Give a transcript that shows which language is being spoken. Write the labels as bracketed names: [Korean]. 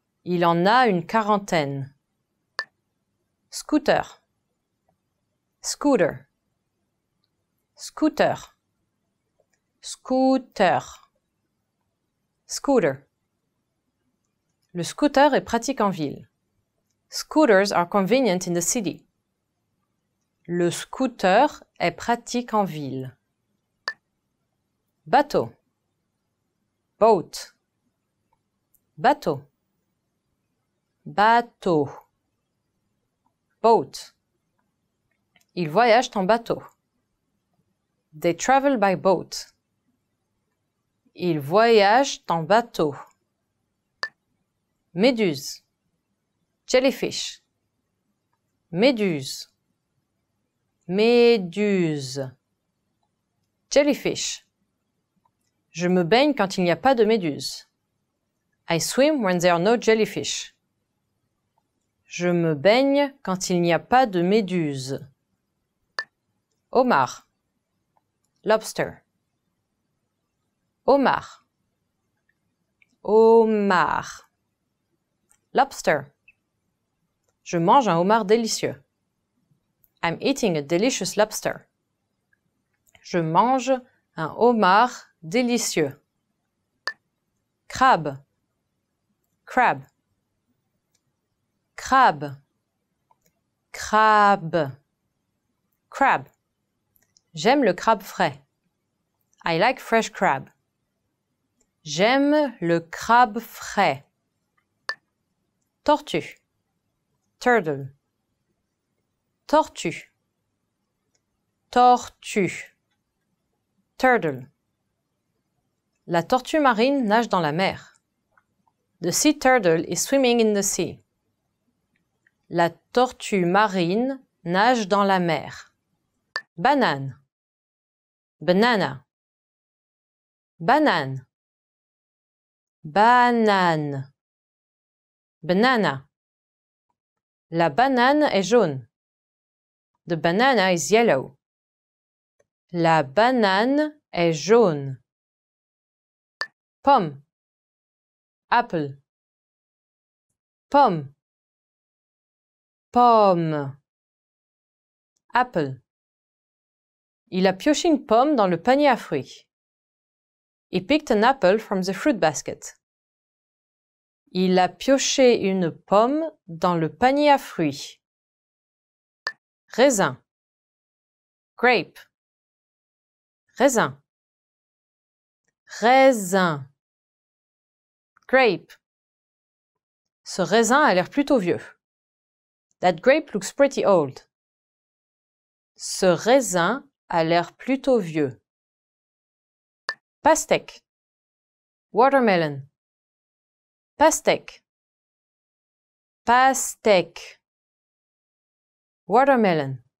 [French] Il en a une quarantaine. Scooter. Scooter. Scooter. Scooter. Scooter. Le scooter est pratique en ville. [English] Scooters are convenient in the city. [French] Le scooter est pratique en ville. Bateau. Boat. Bateau. Bateau. Boat. Ils voyagent en bateau. [English] They travel by boat. [French] Ils voyagent en bateau. Méduse. Jellyfish. Méduse. Méduse. Jellyfish. Je me baigne quand il n'y a pas de méduse. [English] I swim when there are no jellyfish. [French] Je me baigne quand il n'y a pas de méduse. Homard. Lobster. Homard. Homard. Lobster. Je mange un homard délicieux. [English] I'm eating a delicious lobster. [French] Je mange Un homard délicieux. Crabe. Crab. Crabe. Crabe. Crab. J'aime le crabe frais. [English] I like fresh crab. [French] J'aime le crabe frais. Tortue. Turtle. Tortue. Tortue. Turtle. La tortue marine nage dans la mer. [English] The sea turtle is swimming in the sea. [French] La tortue marine nage dans la mer. Banane. Banana. Banane. Banane. Banana. La banane est jaune. [English] The banana is yellow. [French] La banane est jaune. Pomme. Apple. Pomme. Pomme. Apple. Il a pioché une pomme dans le panier à fruits. [English] He picked an apple from the fruit basket. [French] Il a pioché une pomme dans le panier à fruits. Raisin. Grape. Raisin. Raisin. Grape. Ce raisin a l'air plutôt vieux. [English] That grape looks pretty old. [French] Ce raisin a l'air plutôt vieux. Pastèque. Watermelon. Pastèque. Pastèque. Watermelon.